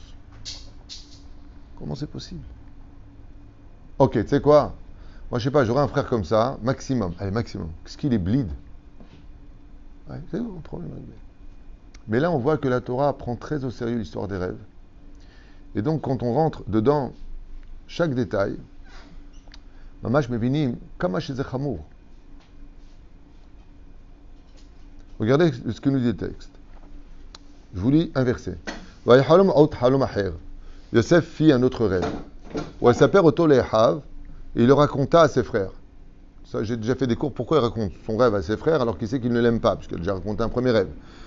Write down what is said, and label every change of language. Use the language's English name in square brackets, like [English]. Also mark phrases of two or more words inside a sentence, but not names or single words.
[French] Comment c'est possible? Ok, tu sais quoi? Moi, je sais pas, j'aurais un frère comme ça, maximum. Allez, maximum. Qu'est-ce qu'il est bleed? Ouais, c'est bon, problème réglé. Mais là, on voit que la Torah prend très au sérieux l'histoire des rêves. Et donc, quand on rentre dedans, chaque détail, [Hebrew] ממש מבינים כמה זה חמור. [French] Regardez ce que nous dit le texte. Je vous lis un verset. Yosef fit un autre rêve. Et il le raconta à ses frères. Ça, j'ai déjà fait des cours. Pourquoi il raconte son rêve à ses frères alors qu'il sait qu'il ne l'aime pas, puisqu'il a déjà raconté un premier rêve.